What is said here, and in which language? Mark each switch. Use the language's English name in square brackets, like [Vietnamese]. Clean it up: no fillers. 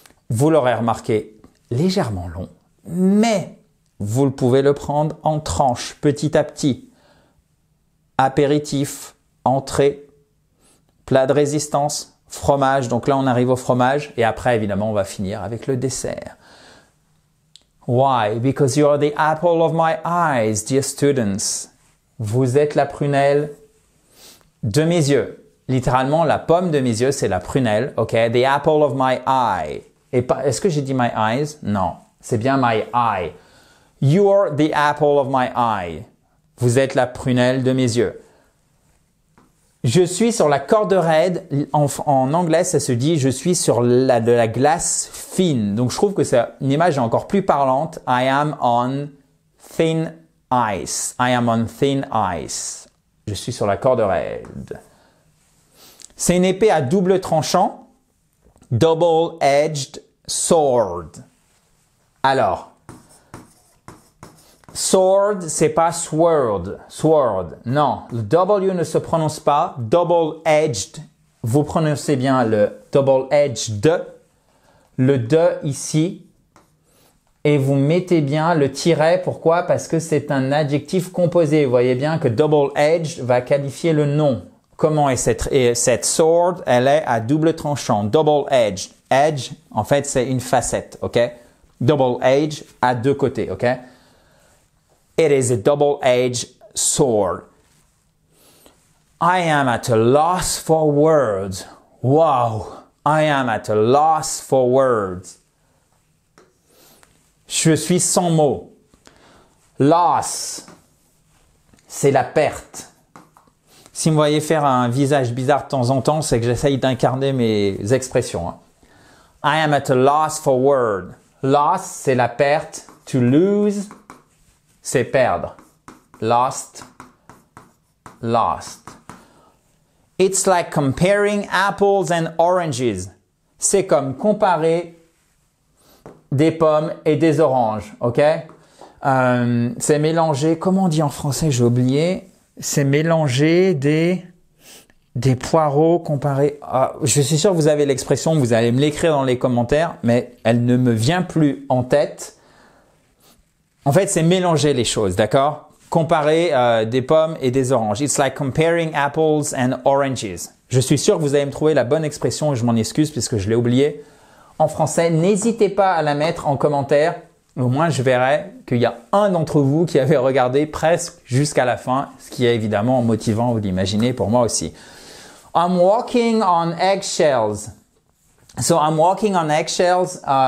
[French] Vous l'aurez remarqué, légèrement long, mais vous pouvez le prendre en tranches, petit à petit. Apéritif, entrée, plat de résistance, fromage. Donc là, on arrive au fromage et après, évidemment, on va finir avec le dessert. [English] Why? Because you are the apple of my eyes, dear students. [French] Vous êtes la prunelle de mes yeux. Littéralement, la pomme de mes yeux, c'est la prunelle. OK? [English] The apple of my eye. [French] Et est-ce que j'ai dit my eyes? Non. C'est bien my eye. [English] You're the apple of my eye. [French] Vous êtes la prunelle de mes yeux. Je suis sur la corde raide. En anglais, ça se dit je suis sur de la glace fine. Donc, je trouve que c'est une image encore plus parlante. [English] I am on thin ice. I am on thin ice. [French] Je suis sur la corde raide. C'est une épée à double tranchant. Double-edged sword. Alors, sword, c'est pas sword. Sword. Non, le W ne se prononce pas. Double-edged. Vous prononcez bien le double-edged. Le de ici. Et vous mettez bien le tiret. Pourquoi? Parce que c'est un adjectif composé. Vous voyez bien que double-edged va qualifier le nom. Comment est cette sword? Elle est à double tranchant. Double-edged. Edge, en fait, c'est une facette. OK? Double-edged à deux côtés. OK? [English] It is a double-edged sword. I am at a loss for words. Wow! I am at a loss for words. [French] Je suis sans mots. Loss, c'est la perte. Si vous me voyez faire un visage bizarre de temps en temps, c'est que j'essaye d'incarner mes expressions. [English] I am at a loss for words. Loss, [French] c'est la perte. To lose, c'est perdre. Lost. [English] It's like comparing apples and oranges. [French] C'est comme comparer des pommes et des oranges, ok? C'est mélanger, comment on dit en français, j'ai oublié. C'est mélanger des poireaux comparés. Je suis sûr que vous avez l'expression, vous allez me l'écrire dans les commentaires, mais elle ne me vient plus en tête. En fait, c'est mélanger les choses, d'accord? Comparer des pommes et des oranges. [English] It's like comparing apples and oranges. [French] Je suis sûr que vous allez me trouver la bonne expression et je m'en excuse puisque je l'ai oublié. En français, n'hésitez pas à la mettre en commentaire. au moins je verrai qu'il y a un d'entre vous qui avait regardé presque jusqu'à la fin, ce qui est évidemment motivant, vous l'imaginez, pour moi aussi. [English] I'm walking on eggshells. So I'm walking on eggshells.